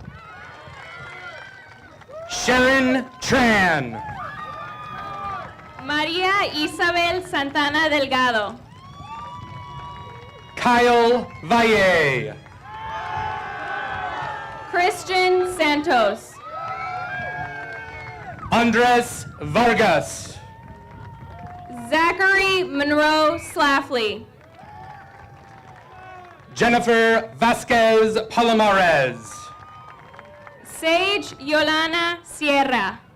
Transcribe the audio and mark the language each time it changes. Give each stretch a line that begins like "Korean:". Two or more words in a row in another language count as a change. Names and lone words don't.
English: Sharon Tran. María Isabel Santana Delgado. Kyle Valle. Christian Santos. Andres Vargas. Zachary Monroe Slaffley. Jennifer Vasquez Palomares. Sage Yolana Sierra.